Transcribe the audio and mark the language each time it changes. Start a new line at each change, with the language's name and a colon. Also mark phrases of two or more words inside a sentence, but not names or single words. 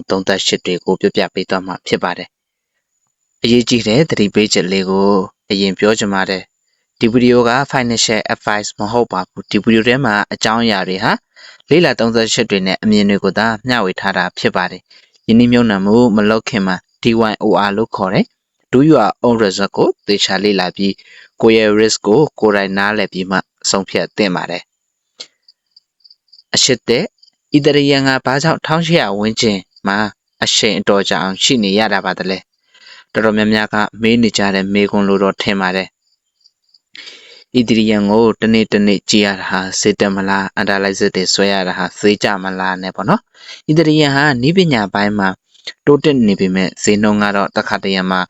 Burmese: သုံးသပ်ချက်တွေကိုပြပြပေးသွားမှာဖြစ်ပါတယ်အရေးကြီးတဲ့သတိပေးချက်လေးကိုအရင်ပြောချင်ပါတယ်ဒီဗီဒီယိုက
English: Financial Advice
Burmese: မဟုတ်ပါဘူးဒီဗီဒီယိုထဲမှာအကြောင်းအရာတွေဟာလေးလာသုံးသပ်ချက်တွေနဲ့အမြင်တွေကိုသာမျှဝေထားတာဖြစ်ပါတယ်ယင်းနှမြုံနှံမှုမလုပ်ခင်မှာ DYOR လို့ခေါ်တယ်
English: Do your own result
Burmese: ကိုသေချာလေ့လာပြီးကိုယ့်ရဲ့ risk ကိုကိုယ်တိုင် နားလည်ပြီးမှဆုံးဖြတ်သင့်ပါတယ်အရှိတဲ့ Ethereum ကဘာကြောင့်1800ဝန်းကျင်မှာအရှိန်အတော်ကြာအောင်ရှိနေရတာပါတလဲတော်တော်များများကမေးနေကြတဲ့မေးခွန်းလို့တော့ထင်ပါတယ် Ethereum ကိုတနေ့တနေ့ကြည့်ရတာဟာစေတမလား analysis တွေဆွဲရတာဟာဈေးကြမလားနဲ့ပေါ့နော် Ethereum ဟာနည်းပညာပိုင်းမှာတိုးတက်နေပေမဲ့ဈေးနှုန်းကတော့တစ်ခါတည်းမှာ